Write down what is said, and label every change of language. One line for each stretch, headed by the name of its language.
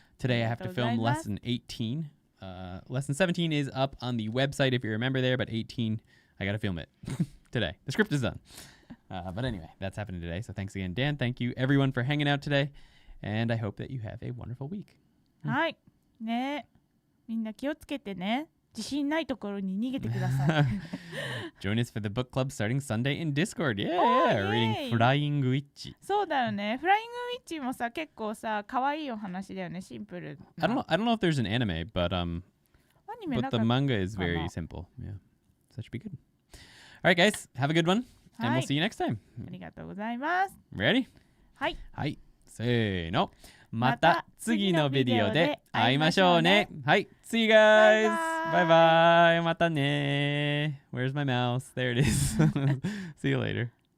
English: Today I have to film lesson 18. Lesson 17 is up on the website if you remember there, but 18, I got to film it today. The script is done. But anyway, that's happening today. So thanks again, Dan. Thank you, everyone, for hanging out today. And I hope that you have a wonderful week.
Japanese: はい。ね。みんな気をつけてね。自信ないところに逃げてください。
English: Join us for the book club starting Sunday in Discord. Yeah, reading Flying Witch.
Japanese: そうだよね。フライングウィッチもさ、結構さ、可愛いお話だよね。シンプル。
English: I don't know if there's an anime, but the manga is very simple. Yeah, so that should be good. All right, guys, have a good one, and we'll see you next time.
Japanese: ありがとうございます。
English: Ready?
Japanese: はい。はい。せーの。また次のビデオで会いましょうね。
English: はい。See you guys. Bye bye.
Japanese: またね。
English: Where's my mouse? There it is. See you later.